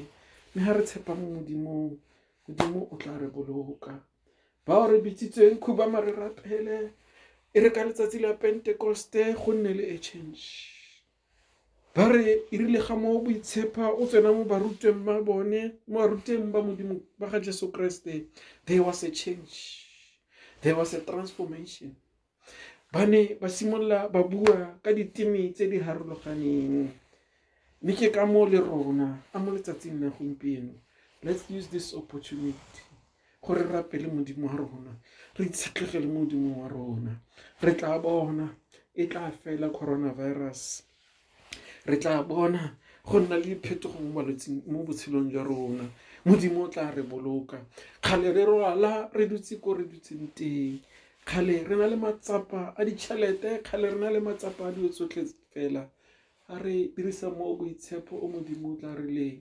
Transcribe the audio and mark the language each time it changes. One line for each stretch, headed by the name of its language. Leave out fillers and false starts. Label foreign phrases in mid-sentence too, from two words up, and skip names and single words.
Tswana: Mme ha re tshepa mo Modimong, Modimo o tla re boloka. Bao re bitsitsweng khubama re rapele, e re ka letsatsi la Pentekoste go nne le
English: a change.
Tswana: Ba re irile ga mo boitshepa o tsena mo barutweng ba bone, mo baruteng ba Modimo ba ga Jesu Kreste,
English: there was a change, there was a transformation.
Tswana: Ba ne ba simolola ba bua ka ditemi tse di harologaneng. Mme ke ka mo le rona a mo letsatsing la gompieno,
English: let's use this opportunity
Tswana: gore re rapele Modimo wa rona, re itshetlegele mo Modimo wa rona. Re tla bona e tla fela coronavirus, re tla bona go nna le diphetogo mo botshelong jwa rona. Modimo o tla re boloka. Kgale re rwala re dutse ko re dutseng teng, kgale re na le matsapa a ditšhelete, kgale re na le matsapa a dilo tsotlhe fela, a re dirisa mo boitshepo o Modimo o tla re leng.